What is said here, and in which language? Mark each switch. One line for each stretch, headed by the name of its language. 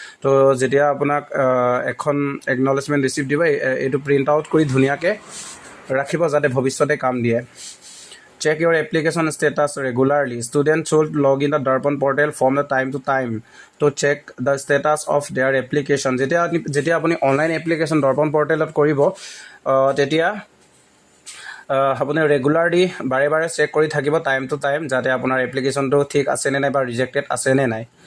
Assamese: তো যেতিয়া আপোনাক এখন acknowledgement receipt দিব এইটো প্ৰিণ্ট আউট কৰি ধুনীয়াকৈ ৰাখিব যাতে ভৱিষ্যতে কাম দিয়ে।
English: Check your application status regularly. Students should log in the Darpan portal from the time to time to check the status of their application.
Assamese: যেতিয়া আপুনি অনলাইন এপ্লিকেশ্যন দৰ্পণ পৰ্টেলত কৰিব তেতিয়া আপুনি ৰেগুলাৰলি বাৰে বাৰে চেক কৰি থাকিব টাইম টু টাইম যাতে আপোনাৰ এপ্লিকেশ্যনটো ঠিক আছে নে নাই বা ৰিজেক্টেড আছে নে নাই।